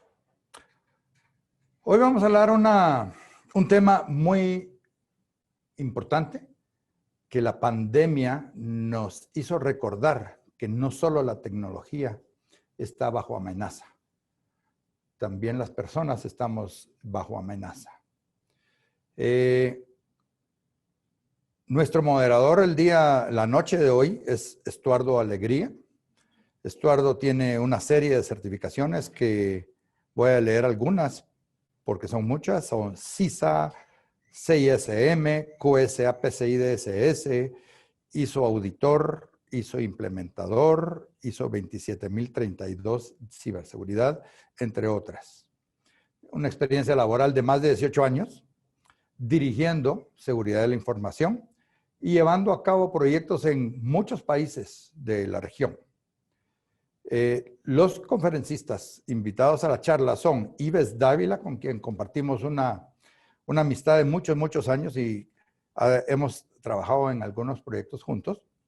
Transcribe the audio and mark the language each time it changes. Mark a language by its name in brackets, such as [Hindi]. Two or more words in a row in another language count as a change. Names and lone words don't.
[Spanish] Hoy vamos a hablar un tema muy importante que la pandemia nos hizo recordar que no solo la tecnología está bajo amenaza, también las personas estamos bajo amenaza. Nuestro moderador la noche de hoy es Estuardo Alegría. Estuardo tiene una serie de certificaciones que voy a leer algunas porque son muchas. Son CISA, CISM, QSA, PCI DSS, ISO Auditor, ISO Implementador, ISO 27032 Ciberseguridad, entre otras. Una experiencia laboral de más de 18 años dirigiendo seguridad de la información y llevando a cabo proyectos en muchos países de la región. Los conferencistas invitados a la charla son Ives Dávila, con quien compartimos una amistad de muchos años y hemos trabajado en algunos proyectos juntos.